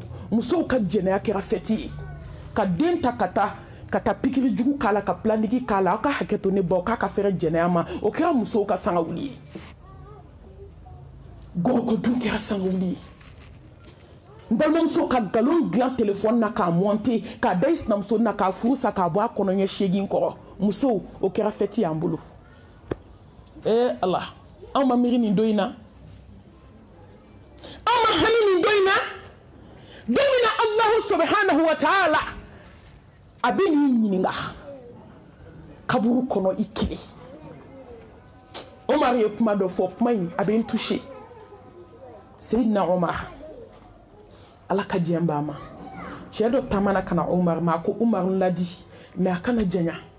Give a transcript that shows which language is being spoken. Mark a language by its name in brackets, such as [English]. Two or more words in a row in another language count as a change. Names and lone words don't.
[Bambara] musow ka jɛnɛya kɛra fɛti ye ka den ta ka taa pikiri jugu k'a la ka pilanigi k'a la aw ka hakɛ to ne baw k'a ka fɛrɛ jɛnɛya ma o kɛra musow ka sanga wuli ye Goko dun kɛra sangawuli ye n balimamuso ka galon dilan telefɔni na k'a monter k'a da i sinamuso na k'a furu sa k'a bɔ a kɔnɔ ɲɛ 8 kɔrɔ musow o kɛra fɛti y'an bolo Allah anw ma miiri nin don in na anw ma hami nin don in na don min na [Arabic] الله سبحانه وتعالى [Bambara] a bɛ n'i ɲininka kaburu kɔnɔ i kelen Omar ye kuma dɔ fɔ kuma in a bɛ n touché Seydina Omar ala ka diɲɛ b'a ma cɛ dɔ taamana ka na Omar ma ko Omar ladi mais a kana janya